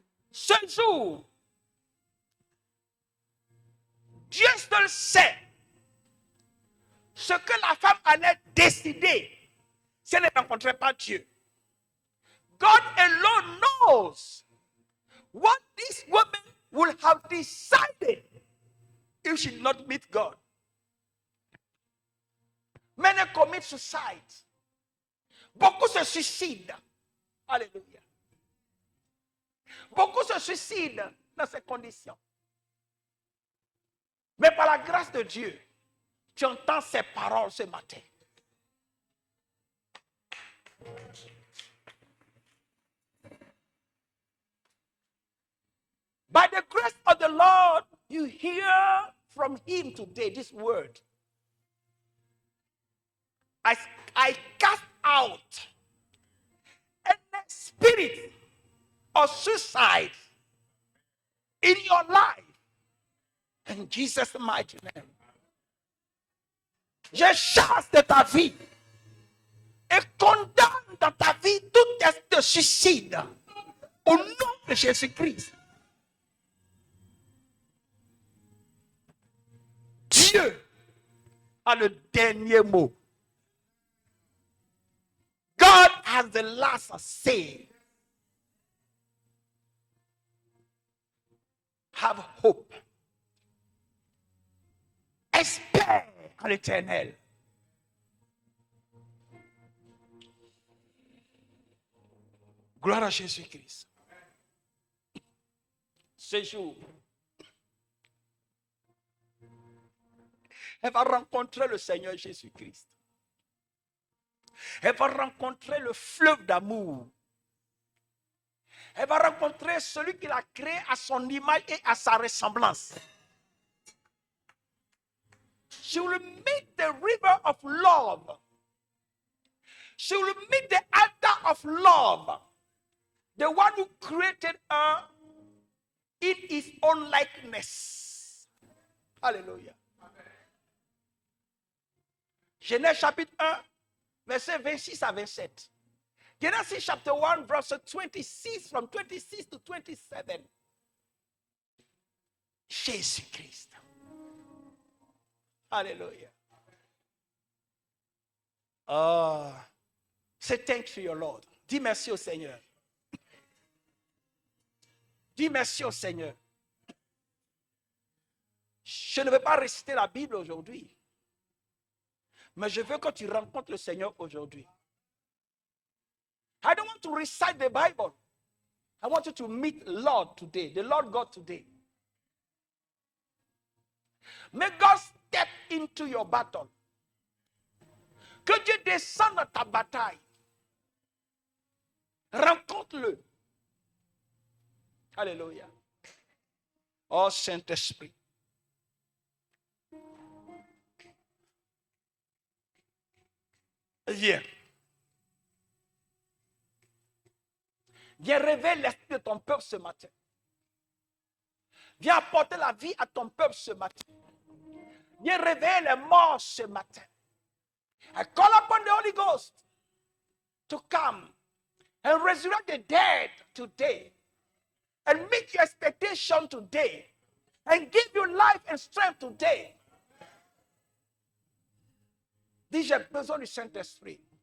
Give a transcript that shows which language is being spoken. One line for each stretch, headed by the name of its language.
French: Ce jour, Dieu seul sait ce que la femme allait décider si elle ne rencontrait pas Dieu.
English: God alone knows what this woman would have decided if she did not meet God. Many commit suicide.
French: Beaucoup se suicident. Alléluia. Beaucoup se suicident dans ces conditions. Mais par la grâce de Dieu, tu entends ces paroles ce matin.
English: By the grace of the Lord, you hear from him today this word. I cast out any spirit of suicide in your life. In Jesus' mighty name.
French: Je chasse de ta vie et condamne dans ta vie tout acte de suicide au nom de Jésus-Christ. Dieu a le dernier mot.
English: God has the last say. Have hope.
French: Espère en l'Éternel. Gloire à Jésus-Christ. Ce jour, elle va rencontrer le Seigneur Jésus-Christ. Elle va rencontrer le fleuve d'amour. Elle va rencontrer celui qui l'a créé à son image et à sa ressemblance.
English: She will meet the river of love. She will meet the altar of love. The one who created her in his own likeness. Alléluia.
French: Genèse chapitre 1, verset 26 à 27.
English: Genesis chapter 1, verse 26, from 26 to 27.
French: Jésus-Christ. Alléluia.
English: Oh, say thanks to your Lord.
French: Dis merci au Seigneur. Dis merci au Seigneur. Je ne vais pas réciter la Bible aujourd'hui. Mais je veux que tu rencontres le Seigneur aujourd'hui.
English: I don't want to recite the Bible. I want you to meet Lord today, the Lord God today. May God step into your battle.
French: Que Dieu descende dans ta bataille. Rencontre-le. Alléluia. Oh Saint-Esprit. Viens. Viens révéler l'esprit de ton peuple ce matin. Viens apporter la vie à ton peuple ce matin. Viens réveiller les morts ce matin.
English: I call upon the Holy Ghost to come and resurrect the dead today and meet your expectation today and give you life and strength today.
French: Dis, j'ai besoin du Saint-Esprit.